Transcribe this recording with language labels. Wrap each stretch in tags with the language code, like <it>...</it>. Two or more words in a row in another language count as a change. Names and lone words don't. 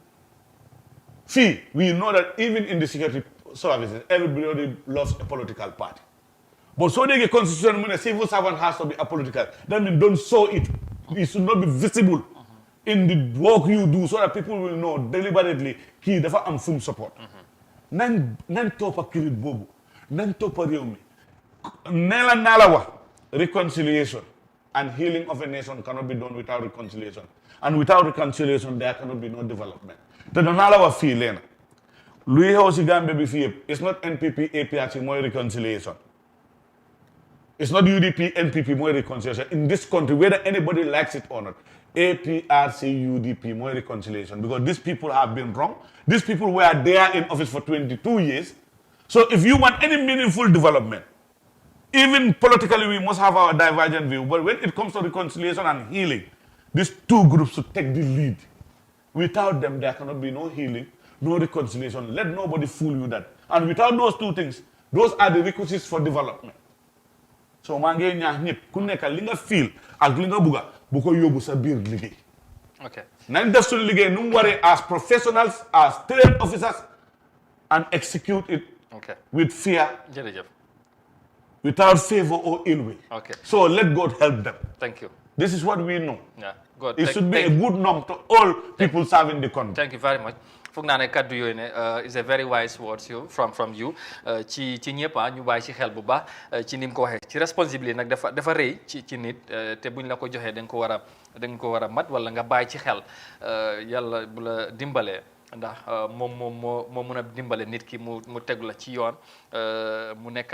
<en>See, we know that even in the security services, everybody loves a political party. But so they get constitution when a civil servant has to be apolitical. That means don't show it. It should not be visible in the work you do so that people will know deliberately</en> <wo>kii dafa am fu mu</wo> <en>support.</en> <wo>Nan toppa kirit boobu nan toppa réew mi naa la wax</wo> <en>reconciliation and healing of a nation cannot be done without reconciliation, and without reconciliation there cannot be no development.</en> <wo>te danaa la wax fii leena luy xew si Gambia bi fii yëpp</wo> <en>it's not NPP APRC mooy reconciliation, it's not UDP NPP mooy reconciliation in this country whether anybody likes it or not. APRC UDP more reconciliation, because these people have been wrong. These people were there in office for 22 years. So if you want any meaningful development, even politically we must have our divergent view, but when it comes to reconciliation and healing, these two groups should take the lead. Without them, there cannot be no healing, no reconciliation. Let nobody fool you that. And without those two things, those are the requisites for development.</en> <wo>So maa ngi ñaax ñëpp ku nekk li nga feel ak li nga bugga bu ko yóbbu sa biir liggéey.</wo> <en>Okay.</en> <wo>Nañ def suñu liggéey nu mu waree</wo> <en>as professionals, as trained officers, and execute it with fear, without favor or ill will. Okay. So let God help them. Thank you. This is what we know. Yeah, good. It should be a good norm to all people serving the country. Thank you very much.</en> <wo>foog naa ne kaddu yooyu ne</wo> <en>is a very wise words from you</en> <wo>ci ñëpp ñu bàyyi ci xel bu baax ci ni mu ko waxee ci responsabilité nag dafa rëy ci nit te buñ la ko joxee da nga ko war a mat wala nga bàyyi ci xel yàlla bu la dimbalee ndax moom moo mun a dimbale nit ki mu tegu la ci yoon mu nekk</wo>